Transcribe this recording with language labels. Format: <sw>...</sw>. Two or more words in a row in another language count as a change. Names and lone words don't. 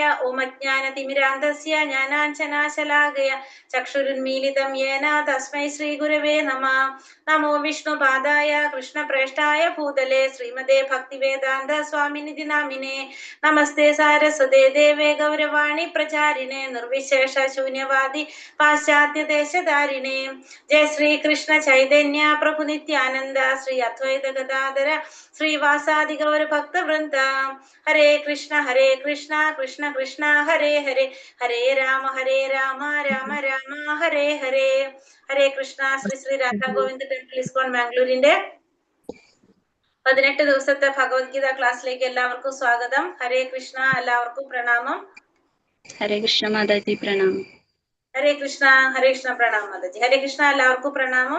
<sa>ഓം അജ്ഞാനതിമിരാന്ധസ്യ ജ്ഞാനാഞ്ജനാശലാകയ ചക്ഷുരുന്മീലിതം യേന തസ്മൈ ശ്രീ ഗുരവേ നമഃ. നമോ വിഷ്ണുപാദായ കൃഷ്ണപ്രേഷ്ഠായ ഭൂതലേ ശ്രീമതേ ഭക്തിവേദാന്ത സ്വാമിനിധി നാമിനേ. നമസ്തേ സാരസ്വതേ ദേവേ ഗൗരവാണി പ്രചാരിണേ നിർവിശേഷ ശൂന്യവാദി പാശ്ചാത്യ ദേശധാരിണേ. जय श्री कृष्ण चैतन्य प्रभु नित्यानंद श्री अद्वैत गदाधर श्रीवासादि गौर भक्त वृंद. हरे कृष्ण कृष्ण कृष्ण हरे हरे हरे राम राम राम हरे हरे. हरे कृष्ण.</sa> <ml>ശ്രീ ശ്രീ രാധാ ഗോവിന്ദ് ടെമ്പിൾ ഇസ്കോൺ ബാംഗ്ലൂരിന്റെ 18 ദിവസത്തെ ഭഗവത്ഗീത ക്ലാസ്സിലേക്ക് എല്ലാവർക്കും സ്വാഗതം. ഹരേ കൃഷ്ണ. എല്ലാവർക്കും പ്രണാമം. ഹരേ കൃഷ്ണ മാതാജി പ്രണാമം. ഹരേ കൃഷ്ണ പ്രണാമം മാതാജി. ഹരേ കൃഷ്ണ. എല്ലാവർക്കും പ്രണാമം.</ml>